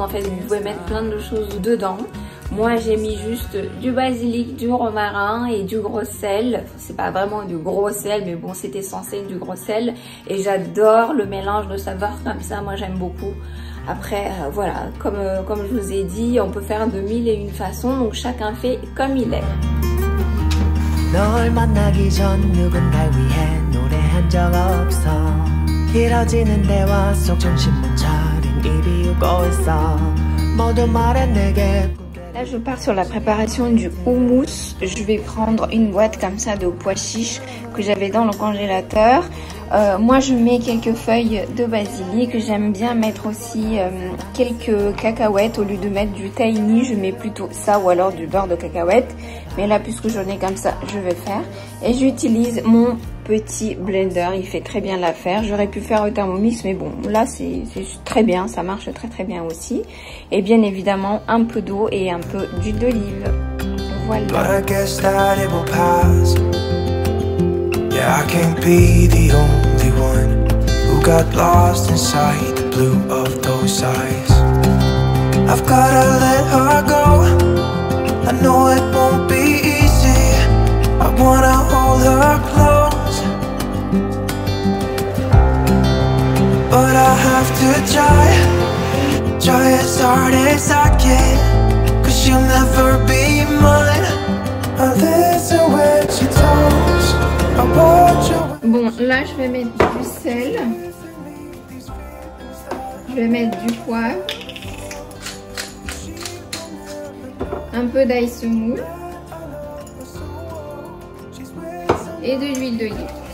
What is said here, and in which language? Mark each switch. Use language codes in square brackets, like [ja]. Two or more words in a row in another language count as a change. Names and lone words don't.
[fr] En fait, vous pouvez mettre plein de choses dedans. Moi, j'ai mis juste du basilic, du romarin et du gros sel. C'est pas vraiment du gros sel, mais bon, c'était censé être du gros sel. Et j'adore le mélange de saveurs comme ça. Moi, j'aime beaucoup. Après, voilà, comme je vous ai dit, on peut faire de mille et une façons. Donc, chacun fait comme il est. [ko] 널 만나기 전 누군 날 위해 노래한 적 없어 길어지는 대화 속 중심은 차린 입이 웃고 있어 모두 말해 내게 [fr] Là, je pars sur la préparation du houmous. Je vais prendre une boîte comme ça de pois chiches que j'avais dans le congélateur. Moi, je mets quelques feuilles de basilic. J'aime bien mettre aussi quelques cacahuètes. Au lieu de mettre du tahini, je mets plutôt ça ou alors du beurre de cacahuète. Mais là, puisque j'en ai comme ça, je vais faire. Et j'utilise mon petit blender. Il fait très bien l'affaire. J'aurais pu faire au Thermomix, mais bon, là, c'est très bien. Ça marche très très bien aussi. Et bien évidemment, un peu d'eau et un peu d'huile d'olive. Voilà. [en] Yeah, I can't be the only one who got lost inside the blue of those eyes. I've gotta let her go, I know it won't be easy. I wanna hold her close, but I have to try as hard as I can, 'cause she'll never be mine. I listen when she talks. [fr] Bon, là, je vais mettre du sel. Je vais mettre du poivre. Un peu d'ail semoule. Et de l'huile d'olive.